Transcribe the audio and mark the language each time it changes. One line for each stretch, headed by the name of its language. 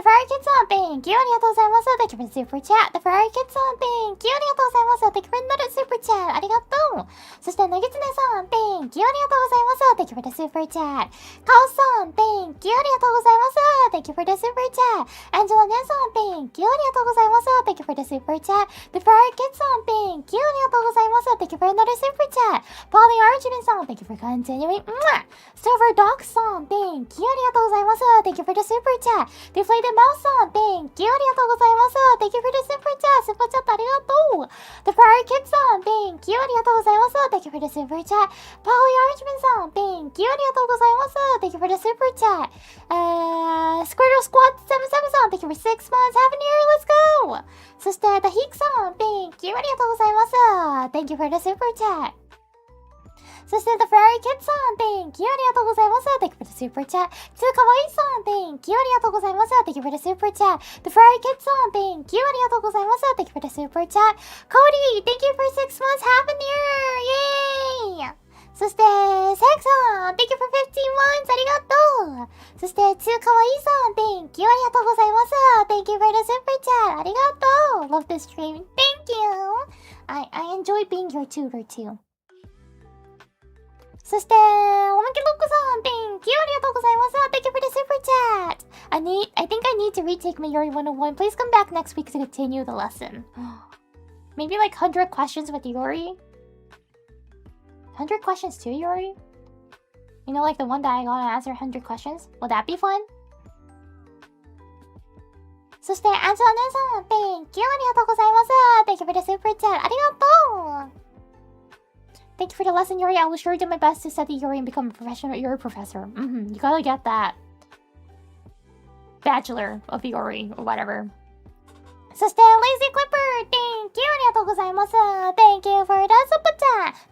English: The Ferrari Kids on, thank you.
Japanese: ありがとうございます。
English: Thank you for the super chat. The Ferrari Kids on, thank you. ありがとうございます。 Thank you for another super chat.
Japanese: ありがとう。そして、なぎつねさん、
English: thank you.
Japanese: ありがとうございます。
English: Thank you for the super chat.
Japanese: カオさん、
English: thank you.
Japanese: ありがとうございます。
English: Thank you for the super chat.
Japanese: アンジェラ姉さん、
English: thank you.
Japanese: ありがとうございます。
English: Thank you for the super chat. The Ferrari Kids on, thank you.
Japanese: ありがとうございます。
English: Thank you for another super chat. Polly Archibald さん、thank you for continuing. Silver Doc さん、thank you.
Japanese: ありがとうございます。
English: Thank you for the super chat. The Flayed Mouse さん、thank you. ありがとうございます。 Thank you for the super chat.
Japanese: スーパーチャットありがとう。
English: The Ferrari Kids さん、thank you.
Japanese: ありがとうございます。
English: Thank you for the super chat. Polly Archibald さん、thank you.
Japanese: ありがとうございます。
English: Thank you for the super chat. Squirtle Squad 77さん、thank you for 6 months. Happy New Year. Let's go.
Japanese: そして、The Heek さん、
English: thank you.
Japanese: ありがとうございます。
English: Thank you for the super chat.
Japanese: そして、The Ferrari Kids さん、
English: thank you.
Japanese: ありがとうございます。
English: Thank you for the super chat. つーかわいいさん、thank you. ありがとうございます。Thank you for the super chat.
Japanese: The Ferrari Kids さん、
English: thank you.
Japanese: ありがとうございます。
English: Thank you for the super chat. Cody, thank you for 6 months. Happy New Year. Yay!
Japanese: そして、セクさん、
English: thank you for 15 months.
Japanese: ありがとう。そして、つーかわいいさん、
English: thank you.
Japanese: ありがとうございます。
English: Thank you for the super chat.
Japanese: ありがとう。
English: Love the stream. Thank you. I enjoy being your tutor too.
Japanese: そして、おまけロックさん、
English: thank you.
Japanese: ありがとうございます。
English: Thank you for the super chat. I think I need to retake my Iori 101. Please come back next week to continue the lesson. Maybe like 100 questions with Iori? 100 questions too, Iori? You know, like the one that I gotta answer 100 questions? Would that be fun?
Japanese: そして、アンジェラ姉さん、
English: thank you.
Japanese: ありがとうございます。
English: Thank you for the super chat.
Japanese: ありがとう。
English: Thank you for the lesson, Iori. I will sure do my best to study Iori and become a professional Iori professor. You gotta get that Bachelor of Iori or whatever. そして、Lazy Clipper, thank you.
Japanese: ありがとうございます。
English: Thank you for the super chat.